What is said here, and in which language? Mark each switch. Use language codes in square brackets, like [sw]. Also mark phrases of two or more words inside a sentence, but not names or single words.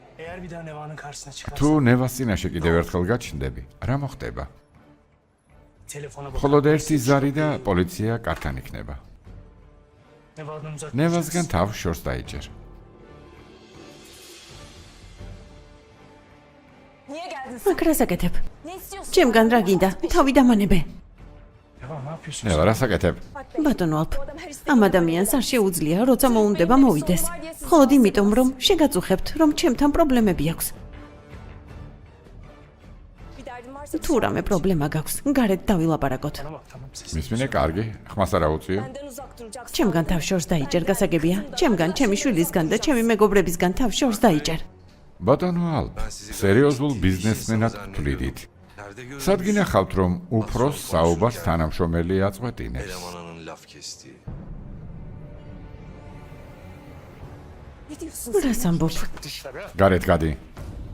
[tr] Eğer bir daha Neva'nın karşısına çıkarsan [ka] თუ ნევას წინაშე კიდევ ერთხელ გაჩნდები, რა მოხდება? [tr] telefona [ka] მხოლოდ ერთი ზარი და პოლიცია კართან იქნება. [tr] Neva'dan uzak [ka] ნევასგან თავს შორს დაიჯერ. [tr] Niye geldin sen? [ka] მაგ რას აკეთებ? [tr] Ne istiyorsun? [ka] ჩემგან რა გინდა? თავი დამანებე. [tr] Neva ne yapıyorsun? [ka] ნევა, რას აკეთებ? ბატონო ალფ, ამ ადამიანს არ შეუძლია, როცა მოუნდება მოვიდეს. მხოლოდ იმიტომ, რომ შეგაწუხებთ, რომ ჩემთან პრობლემები აქვს. [tr] Bir derdin varsa [ka] თუ რამე პრობლემა გაქვს, გარეთ დავილაპარაკოთ. [tr] Bana bak tamam ses. [ka] მისმინე კარგი, ხმას არა უწიო. [tr] benden uzak duracaksın. [ka] ჩემგან თავს შორს დაიჯერ, გასაგებია? ჩემგან, ჩემი შვილისგან და ჩემი მეგობრებისგან თავს შორს დაიჯერ. ბატონო ალ, სერიოზულ ბიზნესმენად ვთვლიდით. სად გინახავთ, რომ უფროს საუბარს თანამშრომელი აწყვეტინებს? [tr] Elemanının laf kestiği. Ne diyorsun? [ka] რას ამბობ? გარეთ გადი.